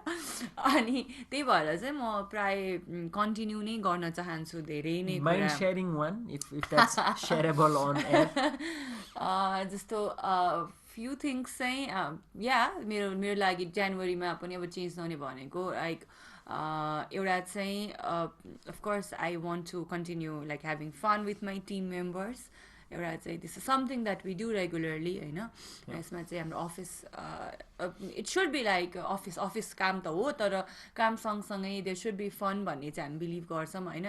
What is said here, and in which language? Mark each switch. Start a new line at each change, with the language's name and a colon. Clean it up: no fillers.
Nepali: अनि त्यही भएर चाहिँ म प्राय कन्टिन्यू नै गर्न चाहन्छु धेरै नै.
English: Mind sharing one if that's shareable on air?
Nepali: जस्तो
English: few things
Nepali: चाहिँ मेरो लागि जनवरीमा पनि अब चेन्ज नहुने भनेको लाइक एउटा चाहिँ
English: Of course I want to continue like having fun with my team members.
Nepali: एउटा चाहिँ
English: this is something that we do regularly
Nepali: होइन. यसमा चाहिँ हाम्रो office
English: it should be like
Nepali: office काम त हो, तर काम सँगसँगै
English: there should be fun
Nepali: भन्ने चाहिँ हामी बिलिभ गर्छौँ होइन.